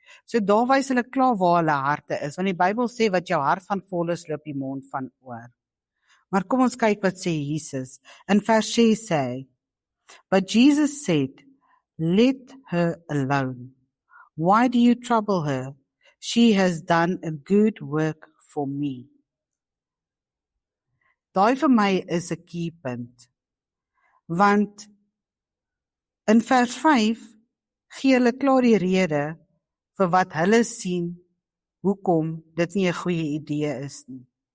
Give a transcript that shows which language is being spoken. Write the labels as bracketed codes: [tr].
[af] So daar wys hulle klaar waar hulle harte is, want die Bybel sê wat jou hart van vol is, loop die mond van oor. Maar kom ons kyk wat sê Jesus. In vers 6 sê hy, [en] "But Jesus said, let her alone. Why do you trouble her? She has done a good work for me." [af] Daai vir my is 'n keypunt, want in vers 5 gee hulle klaar die rede vir wat hulle sien, hoekom dit nie 'n goeie idee is nie.